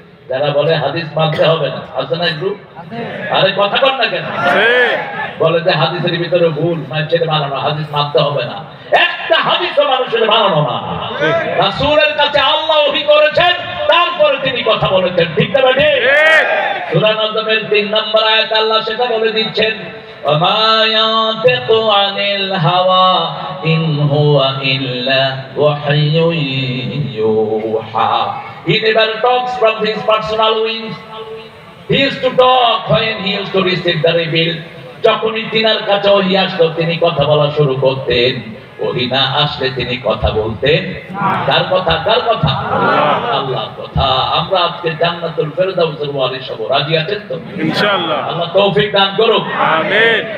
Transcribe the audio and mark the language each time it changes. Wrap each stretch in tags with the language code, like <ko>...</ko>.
<bn>যারা বলে হাদিস মানতে হবে না, আছে না গ্রুপ? আরে কথা বল না কেন? বলে যে হাদিসের ভিতরে ভুল, মানুষের বানানো, হাদিস মানতে হবে না। একটা হাদিসও মানুষের বানানো না। রাসূলের কাছে আল্লাহ ওহী করেছেন, তারপরে তিনি কথা বলেছেন, ঠিক না বেঠে? সূরা নাজমের 3 নম্বর আয়াত আল্লাহ সেটা বলে দিচ্ছেন,</bn> <ar>وما ينطق عن الهوى إن هو إلا وحي يوحى.</ar> <en>He never talks from his personal wings. He used to talk when he used to receive the revealed.</en> <bn>যখনই তিনার কাছে ওহী আসতো তিনি কথা বলা শুরু করতেন, ওহী না আসলে তিনি কথা বলতেন কার কথা? কার কথা? আল্লাহর কথা। আমরা আজকে জান্নাতুল ফেরদাউসের ওয়ারিস হব, রাজি আছেন তো? ইনশাআল্লাহ। আল্লাহ তৌফিক দান করুক, আমিন।</bn>